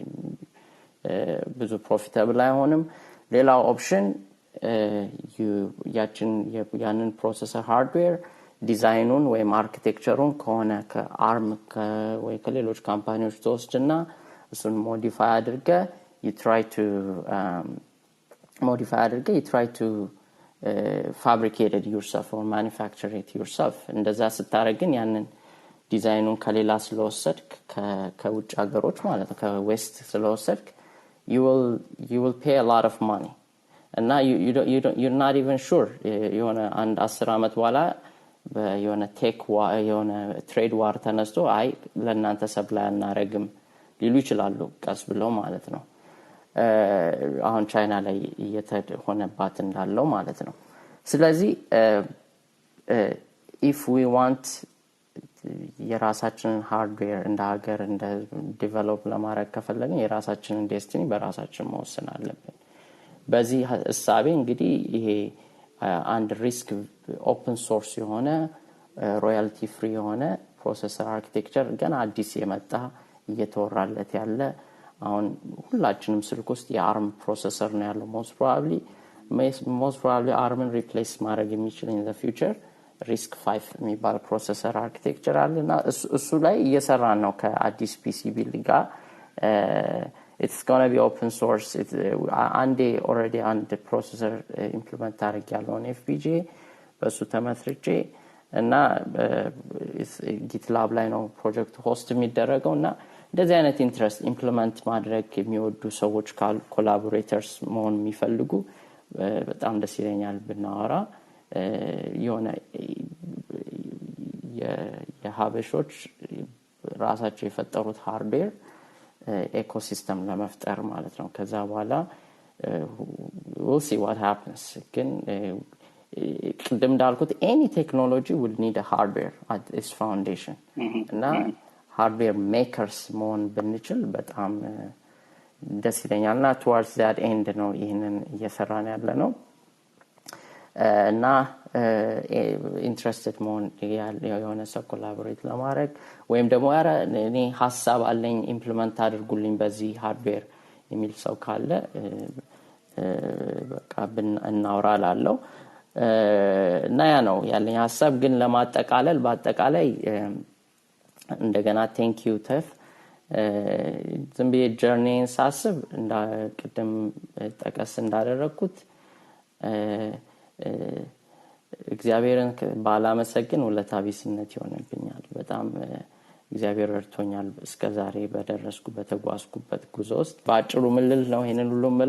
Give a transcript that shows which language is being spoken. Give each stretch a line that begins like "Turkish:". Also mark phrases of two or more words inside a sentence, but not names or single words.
Amharic: ብዙ ፕሮፊታብል አይሆንም ሌላው ኦፕሽን ያንን
English: processor hardware
Amharic: ዲዛይኑን ወይ አርኪቴክቸሩን ከሆነ ከአርም ወይ ከሌሎች ካምፓኒዎች ተወስድና እሱን ሞዲፋይ አድርገ you
English: try to fabricate it yourself or manufacture it yourself
Amharic: እንደዛ ስታረግን ያንን ዲዛይኑን ከሌላ ስለወሰድክ ከውጭ ሀገሮች ማለት ከዌስት ስለወሰድክ
English: you will pay a lot of money and now you're not even sure
Amharic: የሆነ አንድ 10 አመት በኋላ የሆነ የሆነ ትሬድ ዋር ተነስቶ አይ ለእናንተ ሰፕላይ አናረግም ሊሉ ይችላሉ ቀስ ብለው ማለት ነው አሁን ቻይና ላይ እየተሆነባት እንዳለው ማለት ነው ስለዚህ
English: if we want
Amharic: የራሳችንን ሃርድዌር እንደ ሀገር እንደ ዲቨሎፕ ለማድረግ ከፈለግን የራሳችንን ዴስቲኒ በራሳችን መወሰን አለብን በዚህ ሐሳቤ እንግዲህ ይሄ አንድ ሪስክ
English: open source
Amharic: የሆነ
English: royalty free
Amharic: የሆነ
English: processor architecture
Amharic: ገና አዲስ የመጣ እየተወራለት ያለ አሁን ሁላችንም ስልክ ውስጥ የአርም ፕሮሰሰር ነው ያለው most probably አርምን ሪፕሌስ ማድረግ የሚችል
English: in the future
Amharic: ሪስክ 5 የሚባል
English: processor architecture
Amharic: አለና እሱ ላይ እየሰራን ነው ከአዲስ ፒሲቢ ጋር
English: it's going to be open source already
Amharic: አንድ ፕሮሰሰር ኢምፕሊመንት አድርጌያለሁ FPGA በሱ ተመስርቼ እና GitLab ላይ ነው
English: project host
Amharic: የሚደረገውና እንደዚህ አይነት
English: interest implement
Amharic: ማድረግ የሚወዱ ሰዎች ኮላቦሬተርስ መሆን የሚፈልጉ በጣም ደስ ይለኛል ብናወራ የሆነ የሀበሾች ራሳቸው የፈጠሩት
English: hardware ecosystem
Amharic: ለመፍጠር ማለት ነው ከዛ በኋላ
English: we'll see what happens
Amharic: ግን ቅድም እንዳልኩት
English: any technology will need a hardware at its foundation
Amharic: እና
English: hardware makers
Amharic: መሆን ብንችል በጣም ደስ ይለኛልና
English: towards that end
Amharic: ነው ይሄንን እየሰራን ያለ ነው እና interested መሆን የሆነ ሰው collaborate ለማድረግ ወይም ደግሞ እኔ ሐሳብ አለኝ ኢምፕሊመንት አድርጉልኝ በዚህ ሃርድዌር የሚል ሰው ካለ በቃ እናወራላለው እና ያ ነው ያለኝ ሐሳብ ግን ለማጠቃለል በአጠቃላይ እንደገና
English: thank you
Amharic: ተፍ ዝም ብዬ ጀርኒን ሳስብ ቅድም ጠቀስ እንዳደረኩት እግዚአብሔርን ባላመሰግን ውለታቢስነት ይሆንብኛል በጣም እግዚአብሔር ረድቶኛል እስከዛሬ በተጓዝኩበት ጉዞ ውስጥ ባጭሩ ምልል ነው ይሄንን ሁሉ ምለው